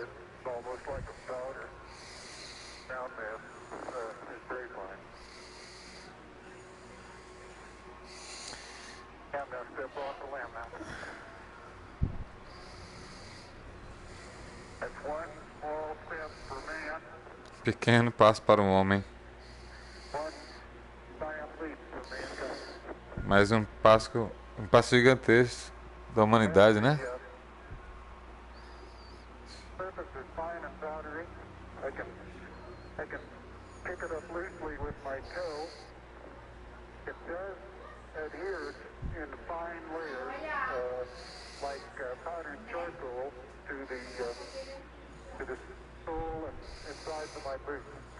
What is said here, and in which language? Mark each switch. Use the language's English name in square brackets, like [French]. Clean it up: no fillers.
[English] It's almost like a powder. Down there is very fine. I'm going to step off the lamp now. That's one small step for man, [Portuguese] Pequeno passo para o homem. [English] one giant leap for mankind. [Portuguese] Mais um passo gigantesco da humanidade, né? [English] The surface is fine and powdery. I can pick it up loosely with my toe. It does adhere in fine layers, like powdered charcoal, to the sole and insides of my boots.